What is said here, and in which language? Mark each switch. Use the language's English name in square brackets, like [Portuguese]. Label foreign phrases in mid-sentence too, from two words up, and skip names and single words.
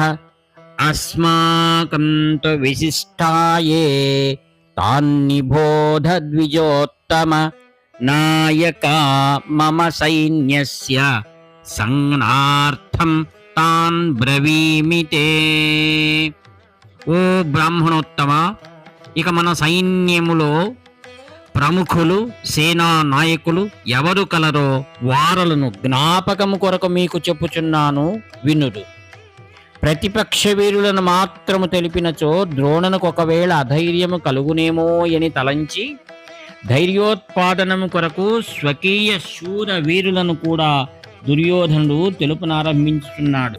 [Sanskrit] अस्माकं तु विशिष्टाये तान्निबोध द्विजोत्तम नायका मम सैन्यस्य संज्ञार्थं तान् ब्रवीमिते। [Telugu] ఓ బ్రాహ్మణోత్తమ, ఇక మన సైన్యములో ప్రముఖులు సేనా నాయకులు ఎవరు కలరో వారలను జ్ఞాపకము కొరకు మీకు చెప్పుచున్నాను, వినుడు. ప్రతిపక్ష వీరులను మాత్రము తెలిపినచో ద్రోణునకు ఒకవేళ అధైర్యము కలుగునేమో అని తలంచి ధైర్యోత్పాదనము కొరకు స్వకీయ శూర వీరులను కూడా దుర్యోధనుడు తెలుపునారంభించుతున్నాడు.